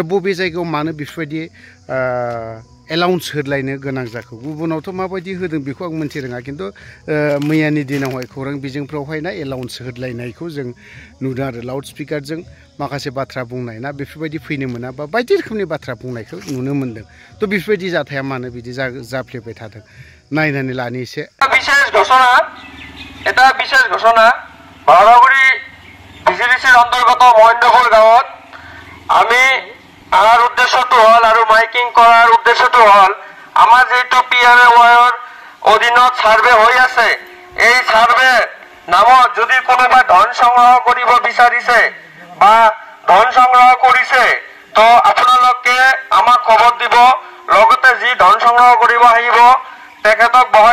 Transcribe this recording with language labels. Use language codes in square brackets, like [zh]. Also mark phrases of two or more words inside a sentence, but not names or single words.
[brx] बबे जायगायाव मानो बेफोरबायदि एलाउन्स होलायनो गोनां जाखो गुबुनावथ' माबायदि होदों बेखौ आं मोनथि रोङा खिन्थु मैयानि दिनावहाय खौरां बिजोंफ्रावहाय ना एलाउन्स होलायनायखौ जों नुदों आरो [en] loud speakerजों [brx] माखासे बाथ्रा बुंनाय ना बेफोरबायदि फैनो मोना बा बायदि रोखोमनि बाथ्रा बुंनायखौ नुनो मोन्दों तो बेफोरबायदि जाथाया मानो बिदि जाफ्लेबाय थादों नायनानै लानि एसे [as] এটা বিশেষ ঘোষণা ভাড়াগুড়ি ভিজিডিসির অন্তর্গত মহেন্দ্রপুর গাঁৱত আমি আহাৰ উদ্দেশ্যটো হল আৰু মাইকিং কৰাৰ উদ্দেশ্যটো হল আমাৰ যেটো PMAYৰ অধীনত সাৰ্ভে হৈ আছে এই সাৰ্ভে নামত যদি কোনোবা ধন সংগ্ৰহ কৰিব বিচাৰিছে বা ধন সংগ্ৰহ কৰিছে তো আপোনালোকে আমাক খবৰ দিব লগতে যি ধন সংগ্ৰহ কৰিব আহিব তেখেতক বহাই